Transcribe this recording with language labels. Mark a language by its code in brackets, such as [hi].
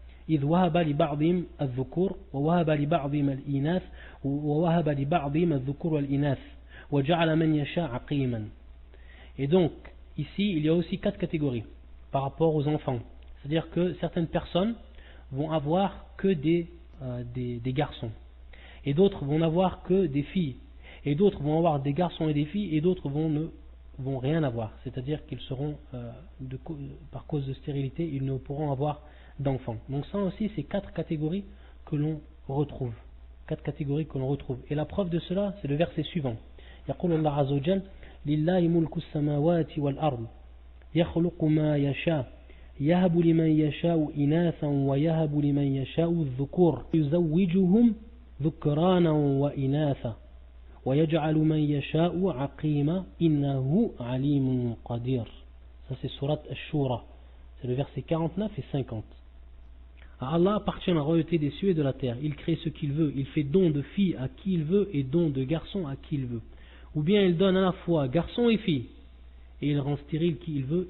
[ar] إذ وهب لبعضهم الذكور ووهب لبعضهم الإناث ووهب لبعضهم الذكور والإناث وجعل من يشاء عقيما. [fr] Et donc ici il y a aussi quatre catégories par rapport aux enfants. C'est-à-dire que certaines personnes vont avoir que des garçons et d'autres vont n'avoir que des filles et d'autres vont avoir des garçons et des filles et d'autres vont rien avoir, c'est-à-dire qu'ils seront par cause de stérilité ils ne pourront avoir d'enfants. Donc ça aussi c'est quatre catégories que l'on retrouve, et la preuve de cela c'est le verset suivant. [ar] يقول الله عز وجل لله ملك السماوات والأرض يخلق ما يشاء يهب لمن يشاء إناثا ويهب لمن يشاء الذكور يزوجهم ذكرانا وإناثا ويجعل من يشاء عقيما إنه عليم قدير. [fr] Ça c'est surat Ash-Shura, c'est le verset 49 et 50. À Allah appartient la royauté des cieux et de la terre. Il crée ce qu'il veut, il fait don de filles à qui il veut et don de garçons à qui il veut. Ou bien il donne à la fois garçons et filles et il rend stérile qui il veut.